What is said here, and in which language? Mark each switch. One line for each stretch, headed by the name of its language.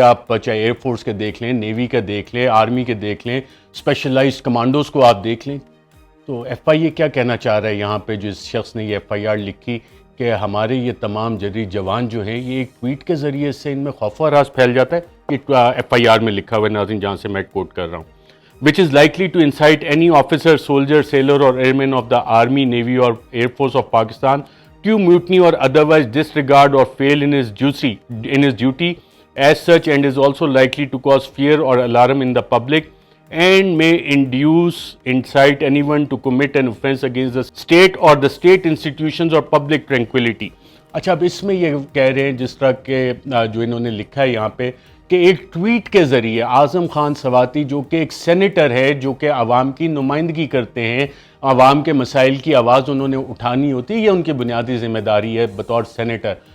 Urdu: آپ چاہے air force کے دیکھ لیں، نیوی کے دیکھ لیں، آرمی کے دیکھ لیں، اسپیشلائزڈ کمانڈوز کو آپ دیکھ لیں. تو ایف آئی اے کیا کہنا چاہ رہا ہے یہاں پہ جو اس شخص نے یہ ایف آئی آر لکھی کہ ہمارے یہ تمام جدید جوان جو ہیں یہ ایک ٹویٹ کے ذریعے سے ان میں خوف و ہراس پھیل جاتا ہے. یہ ایف آئی آر میں لکھا ہوا ہے ناظرین جہاں سے میں کوٹ کر رہا ہوں.
English: which is likely to incite any officer, soldier, sailor or airman of the Army, Navy or Air Force of Pakistan to mutiny or otherwise disregard or fail in his duty as such, and is also likely to cause fear or alarm in the public and may incite anyone to commit an offense against the state or the state institutions or public tranquility.
Urdu: اچھا اب اس میں یہ کہہ رہے ہیں جس طرح کہ جو انہوں نے لکھا ہے یہاں پہ کہ ایک ٹویٹ کے ذریعے اعظم خان سواتی جو کہ ایک سینیٹر ہے، جو کہ عوام کی نمائندگی کرتے ہیں، عوام کے مسائل کی آواز انہوں نے اٹھانی ہوتی ہے، یہ ان کی بنیادی ذمہ داری ہے بطور سینیٹر.